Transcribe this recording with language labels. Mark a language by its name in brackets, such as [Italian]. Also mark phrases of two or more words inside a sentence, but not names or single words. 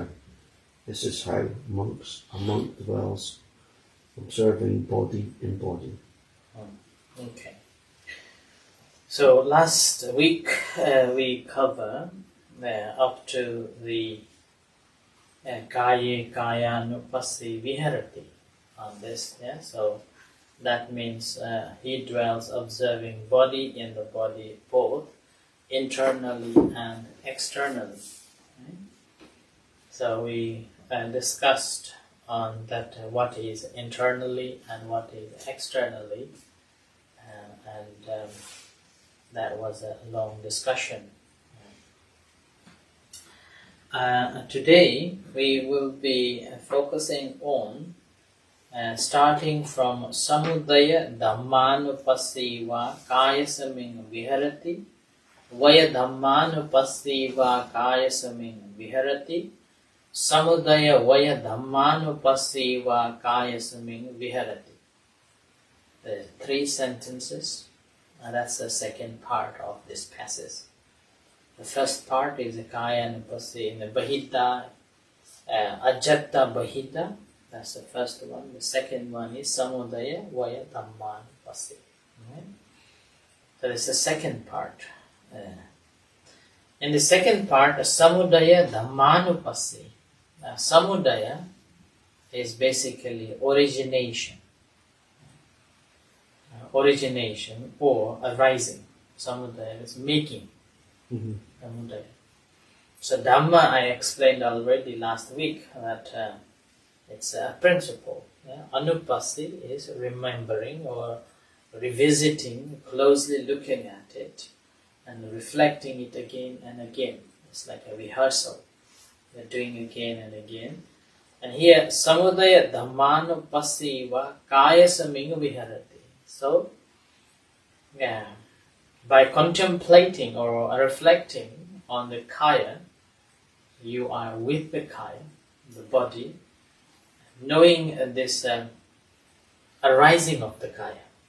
[English] This is how a monk dwells, observing body in body. Okay. So last week we covered up to the [Pali] kaye kayanupassi viharati [English] on this. Yeah. So that means he dwells observing body in the body both internally and externally. Right? So we discussed on that what is internally and what is externally, and that was a long discussion. Today we will be focusing on starting from [Pali] samudaya dhammanupassi va kayasaming viharati Vaya dhammanupassi va kayasaming viharati samudaya vaya dhammanupassi kaya saming viharati. [English] There are 3 sentences, and that's the second part of this passage. The first part is the [Pali] kaya nupassi [English] in the bahita, [Pali] ajatta bahita. [English] That's the first one. The second one is [Pali] samudaya vaya dhammanupassi. [English] Right? So it's the second part. In the second part, [Pali] samudaya dhammanupassi. [English] Samudaya is basically origination. Origination or arising. Samudaya is making. Samudaya. So Dhamma, I explained already last week that it's a principle. Anupassi is remembering or revisiting, closely looking at it and reflecting it again and again. It's like a rehearsal. We're doing again and again. And here, [Pali] samudaya dhammanupassi kaya saming viharati. [English] So, by contemplating or reflecting on the kaya, you are with the kaya, the body, knowing this arising of the kaya.